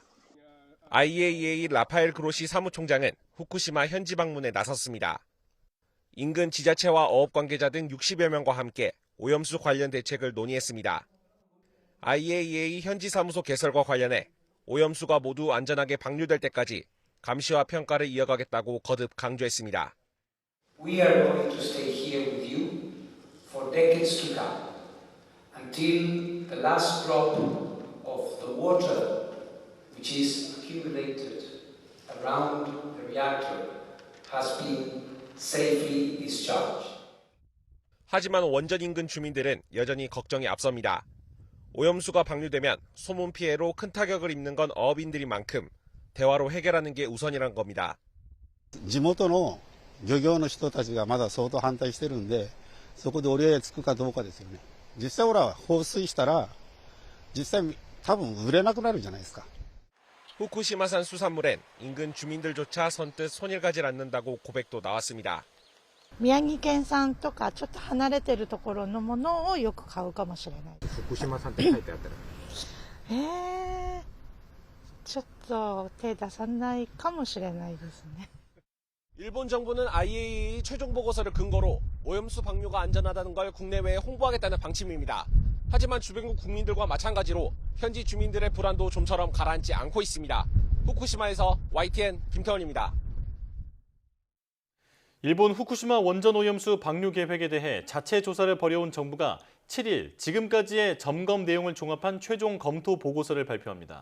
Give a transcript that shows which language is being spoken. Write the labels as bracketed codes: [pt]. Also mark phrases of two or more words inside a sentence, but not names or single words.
[ko] IAEA 라파엘 그로시 사무총장은 후쿠시마 현지 방문에 나섰습니다. 인근 지자체와 어업 관계자 등 60여 명과 함께 오염수 관련 대책을 논의했습니다. IAEA 현지 사무소 개설과 관련해 오염수가 모두 안전하게 방류될 때까지 감시와 평가를 이어가겠다고 거듭 강조했습니다. [en] We are going to stay here with you for for decades to come, until the last drop of the water which is accumulated around the reactor has been safely discharged. [ko] 하지만 원전 인근 주민들은 여전히 걱정이 앞섭니다. 오염수가 방류되면 소문 피해로 큰 타격을 입는 건 어업인들인 만큼 대화로 해결하는 게 우선이란 겁니다. [ja] 地元の漁業の人たちがまだ相当反対してるんで、そこで折り合いがつくかどうかですよね。実際ほら放水したら実際多分売れなくなるんじゃないですか。 [ko] 후쿠시마산 수산물엔 인근 주민들조차 선뜻 손을 가지 않는다고 고백도 나왔습니다. [ja] 宮城県産とかちょっと離れてるところのものをよく買うかもしれない。福島産って書いてあったらちょっと手出さないかもしれないですね。 [ko] 일본 정부는 IAEA 최종 보고서를 근거로 오염수 방류가 안전하다는 걸 국내외에 홍보하겠다는 방침입니다. 하지만 주변국 국민들과 마찬가지로 현지 주민들의 불안도 좀처럼 가라앉지 않고 있습니다. 후쿠시마에서 YTN 김태원입니다. 일본 후쿠시마 원전 오염수 방류 계획에 대해 자체 조사를 벌여온 정부가 7일 지금까지의 점검 내용을 종합한 최종 검토 보고서를 발표합니다.